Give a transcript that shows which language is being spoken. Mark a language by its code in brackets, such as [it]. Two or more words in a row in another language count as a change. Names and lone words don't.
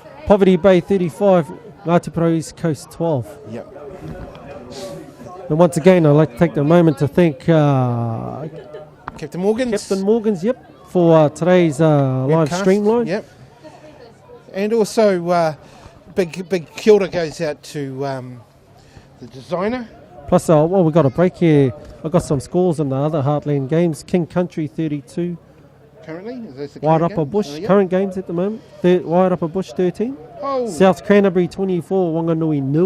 [en] Poverty Bay 35, Ngāti Porou East Coast 12. Yep. And once again, I'd like to take the moment to thank Captain Morgan's. Captain Morgan's, for today's live webcast. stream line. Yep. And also, big [mi] kia ora [en] goes out to the designer. Plus, we've got a break here. I've got some scores in the other Heartland games. King Country 32, Currently, is this the Wide current Upper game? Bush, Oh, yep. current games at the moment. Wide Upper Bush 13, Oh, South Cranberry 24, Wanganui 0,